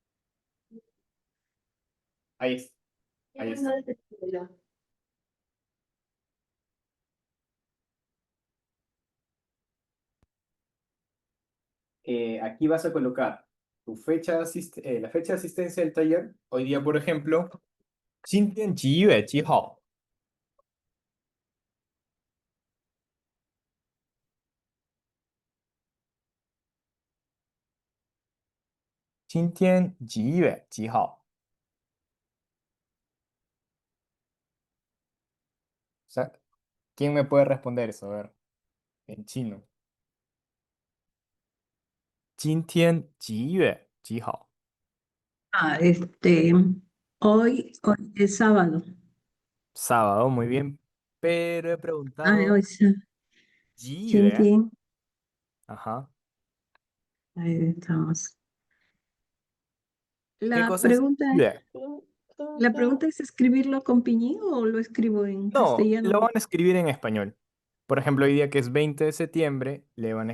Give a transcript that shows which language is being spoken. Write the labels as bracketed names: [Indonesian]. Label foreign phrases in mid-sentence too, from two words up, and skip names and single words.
[Spanish] Ahí está. Ahí está. Aquí vas a colocar tu fecha la fecha de asistencia del taller. Hoy día, por ejemplo, [Chinese] 今天几月几号? 今天几月几号? [Spanish] O sea, ¿quién me puede responder eso? A ver, en chino. [Chinese] 今天几月几号? [Spanish] Ah, hoy es sábado. Sábado, muy bien. Pero he Ah, preguntado hoy es [Chinese] 几月. 今天. [Spanish] Ajá. Ahí estamos. ¿Qué La cosa es pregunta, 月? la pregunta es escribirlo con piñín o lo escribo en No, castellano. lo van a escribir en español. Por ejemplo, hoy día que es 20 de septiembre, le van a